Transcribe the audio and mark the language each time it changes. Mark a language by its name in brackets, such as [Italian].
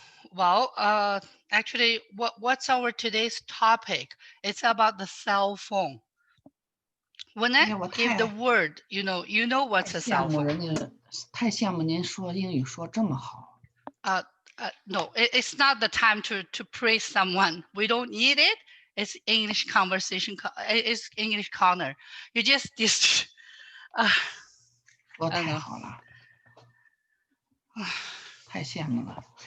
[English] Well, actually, what's our today's topic? It's about the cell phone. When I give the word, you know what's a cell phone. [Chinese] 太羡慕您说英语说这么好。 [English] No, it's not the time to praise someone. We don't need it. It's English conversation. It's English corner. You just [Chinese] 说太好了，太羡慕了。